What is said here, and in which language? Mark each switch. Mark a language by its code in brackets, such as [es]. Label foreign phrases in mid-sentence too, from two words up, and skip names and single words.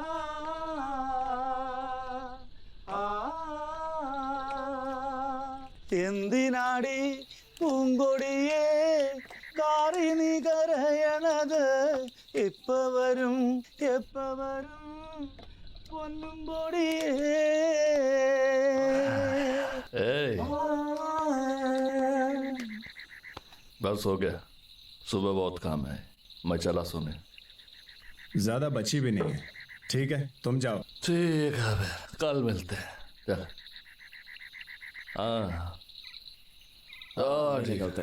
[ml] എന്തിനാടി പൂങ്കൊടിയേ കാറിനി കരയണത് എപ്പ വരും പൊന്നും പൊടിയേ [hi] बस हो गया, सुबह बहुत काम है, मैं चला सोने। ज्यादा बची भी नहीं है, ठीक है तुम जाओ। ठीक है, कल मिलते हैं। चल। हाँ ठीक है।